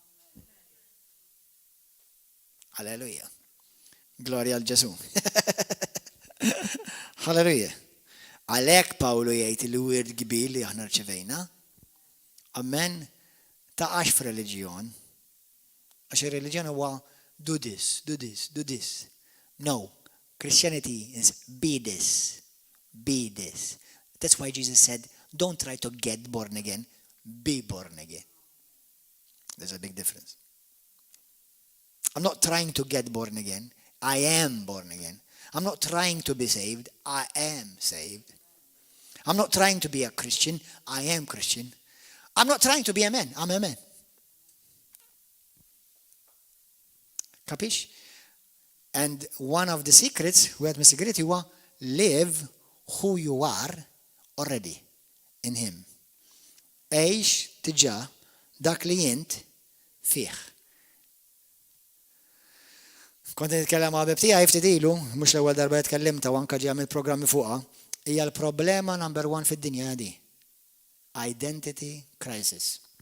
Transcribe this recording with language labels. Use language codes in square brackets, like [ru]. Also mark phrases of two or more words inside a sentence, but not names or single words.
[mt] Alleluja. Gloria għal Ġesu. Halleluja. Għalhekk Pawlu jgħid il-wirt kbir li aħna rċevejna. Amen. Taqax f'reliġjon. Għax ir-reliġjon huwa [en] do this, do this, do this. No. Christianity is be this. Be this. That's why Jesus said, don't try to get born again. Be born again. There's a big difference. I'm not trying to get born again. I am born again. I'm not trying to be saved. I am saved. I'm not trying to be a Christian. I am Christian. I'm not trying to be a man. I'm a man. Capish? And one of the secrets, [mt] wieħed mis-segreti huwa [en] live who you are already in him. [mt] Għejx tiġà dak li jint fih. Kont nitkellem ma' bibtija ftit ilu, mhux l-ewwel darba tkellimta u anke ġie għamil programmi fuqha, hija l-problema number 1 fid-dinja di. [en] Identity crisis.